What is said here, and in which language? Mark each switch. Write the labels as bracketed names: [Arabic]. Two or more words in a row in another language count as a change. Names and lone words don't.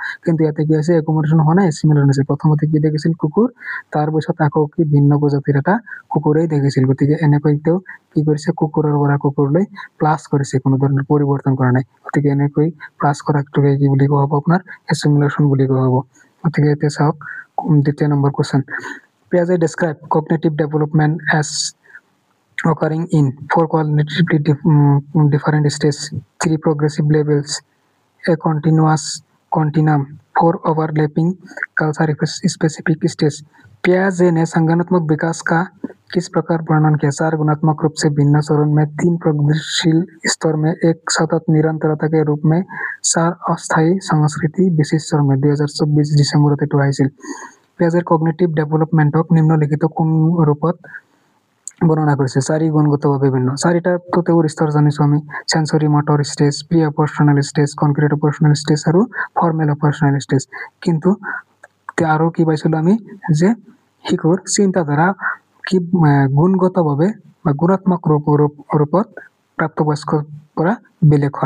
[Assamese] কিন্তু ইয়াতে কি হৈছে, একমোডেশ্যন হোৱা নাই, এছিমিলেশ্যন হৈছে। প্ৰথমতে কি দেখিছিল, কুকুৰ, তাৰপিছত আকৌ কি ভিন্ন প্ৰজাতিৰ এটা কুকুৰেই দেখিছিল। গতিকে এনেকৈ তেওঁ কি কৰিছে, কুকুৰৰ পৰা কুকুৰলৈ প্লাছ কৰিছে, কোনো ধৰণৰ পৰিৱৰ্তন কৰা নাই। গতিকে এনেকৈ প্লাছ কৰাটোকে কি বুলি কোৱা হ'ব, আপোনাৰ এছিমিলেশ্যন বুলি কোৱা হ'ব। গতিকে এতিয়া চাওক, দ্বিতীয় নম্বৰ কুৱেশ্যন। [English] Piaget described cognitive development as occurring in 4 qualitatively different stages, 3 progressive levels, a continuum, 4 overlapping culture specific stages. [Hindi] पियाजे ने संज्ञानात्मक विकास का किस प्रकार वर्णन किया, 4 गुणात्मक रूप से भिन्न चरण में, 3 प्रगतिशील स्तर में, एक सतत निरंतरता के रूप में, 4 अस्थायी संस्कृति विशेष चरण में। [Assamese] 2024 ডিসেম্বৰত এইটো আহিছিল। পিয়াজেৰ [English] cognitive development [Assamese] নিম্নলিখিত কোন ৰূপত বৰ্ণনা কৰিছে, 4 গুণগতভাৱে ভিন্ন। 4টাতো তেওঁৰ স্তৰ জানিছো আমি, [English] sensory motor stage, pre operational stage, concrete operational stage [Assamese] আৰু [English] formal operational stage. [Assamese] কিন্তু আৰু কি পাইছিলো আমি, যে শিশুৰ চিন্তাধাৰা কি গুণগতভাৱে বা গুণাত্মক ৰূপত প্ৰাপ্তবয়স্কৰ পৰা বেলেগ হয়।